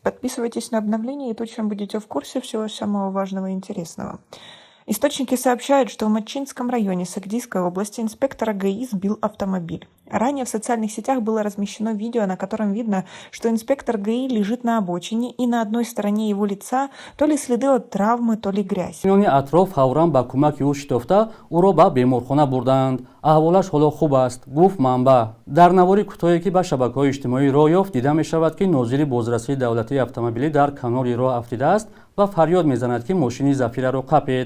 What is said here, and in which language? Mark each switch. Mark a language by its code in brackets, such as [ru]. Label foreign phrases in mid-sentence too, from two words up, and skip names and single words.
[ru] Подписывайтесь на обновления, и точно будете в курсе всего самого важного и интересного. Источники сообщают, что в Матчинском районе Сагдийской области инспектора ГАИ сбил автомобиль. Ранее в социальных сетях было размещено видео, на котором видно, что инспектор ГАИ лежит на обочине, и на одной стороне его лица то ли следы от травмы, то ли грязь. [tg] атроф фавран ба кӯмаки ӯ шитофта ӯро ба беморхона бурданд. Аҳволаш ҳоло хуб аст, гуфт манбаъ. Дар навори кӯтоҳе ки ба шабакаҳои иҷтимоӣ роҳ ёфт, дида мешавад ки нозири бозрасии давлатии автомобилӣ дар канори роҳ афтидааст ва фарёд мезанад ки мошини Зафираро қапед.